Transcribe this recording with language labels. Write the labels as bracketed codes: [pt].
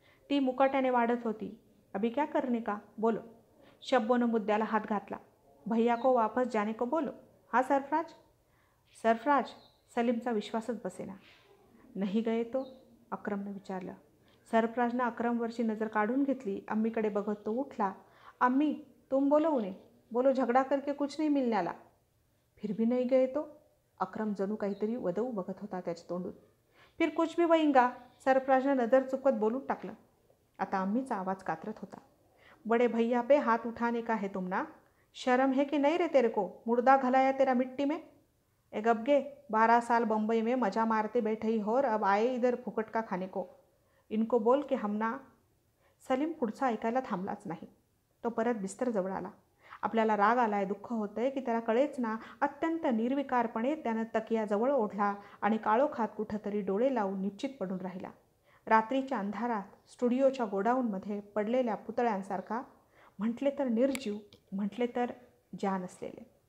[mr] ती मुकाट्याने वाढत होती. [hi] अभी क्या करने का, बोलो. [mr] शब्बोनं मुद्द्याला हात घातला. [hi] भैया को वापस जाने को बोलो. हाँ सरफराज. सरफराज. [mr] सलीमचा विश्वासच बसेना. [hi] नाही गए तो, [mr] अक्रमनं विचारलं. सरफराजनं अक्रमवरची नजर काढून घेतली. अम्मीकडे बघत तो उठला. [hi] अम्मी तुम बोलो उन्हें, बोलो झगडा करके कुछ नहीं मिलने आला. फिर भी नहीं गए तो, [mr] अक्रम जणू काहीतरी वदवू बघत होता त्याच्या तोंडून. [hi] फिर कुछ भी वहींगा, [mr] सरफराजनं नजर चुकवत बोलून टाकलं. आता अम्मीचा आवाज कातरत होता. [hi] बड़े भैया पे हाथ उठाने का है तुमना, शर्म है कि नहीं रे तेरे को, मुर्दा घलाया तेरा मिट्टी में. ए गबगे, 12 साल बम्बई में मजा मारते बैठे ही हो और अब आए इधर फुकट का खाने को. इनको बोल के हमना. [mr] सलीम पुढचा ऐकायला थांबलाच नाही. तो परत बिस्तरजवळ आला. आपल्याला राग आलाय, दुःख होतंय की त्याला कळेच ना. अत्यंत निर्विकारपणे त्यानं तकियाजवळ ओढला आणि काळोखात कुठंतरी डोळे लावून निश्चित पडून राहिला. रात्रीच्या अंधारात स्टुडिओच्या गोडाऊनमध्ये पडलेल्या पुतळ्यांसारखा, म्हटले तर निर्जीव, म्हटले तर जान असलेले.